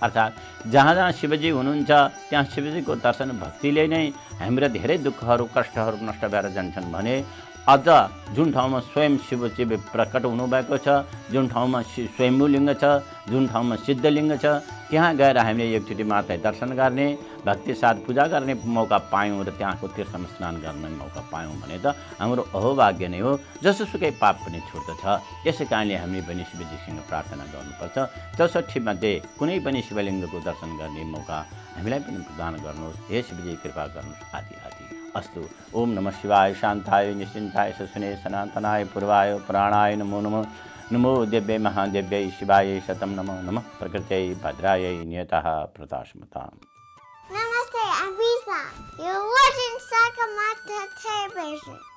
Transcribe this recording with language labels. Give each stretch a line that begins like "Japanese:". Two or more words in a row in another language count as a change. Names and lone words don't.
Nepali: अर्थात् जहाँ जहाँ शिवजी हुनुहुन्छ त्यहाँ शिवजीको दर्शन भक्तिले नै हाम्रा धेरै दुःखहरू कष्टहरू नष्ट भएर जान्छन् भने अझ जुन ठाउँमा स्वयं शिवजी प्रकट हुनुभएको छ, जुन ठाउँमा स्वयम्भूलिङ्ग छ, जुन ठाउँमा सिद्धलिङ्ग छ, त्यहाँ गएर हामीले एकचोटि मात्रै दर्शन गर्ने, भक्ति साथ पूजा गर्ने मौका पायौँ र त्यहाँको तीर्थमा स्नान गर्ने मौका पायौँ भने त हाम्रो अहोभाग्य नै हो। जसोसुकै पाप पनि छुट्दछ। यसै कारणले हामीले पनि शिवजीसँग प्रार्थना गर्नुपर्छ। 64 मध्ये कुनै पनि शिवलिङ्गको दर्शन गर्ने मौका हामीलाई पनि प्रदान गर्नुहोस्। हे शिवजी कृपा गर्नुहोस् आदि आदि। अस्तु।
Sanskrit: ओम नमः शिवाय शान्ताय निश्चिन्ताय ससुने सनातनाय पूर्वाय पुराणाय नमो नमः। नमो दिव्यै महादेव्यै शिवाय शतं नमो नमः। प्रकृत्यै भद्रायै नियतः प्रतास्मताम्।
English: Namaste, I'm Risa. You're watching Sagarmatha Television.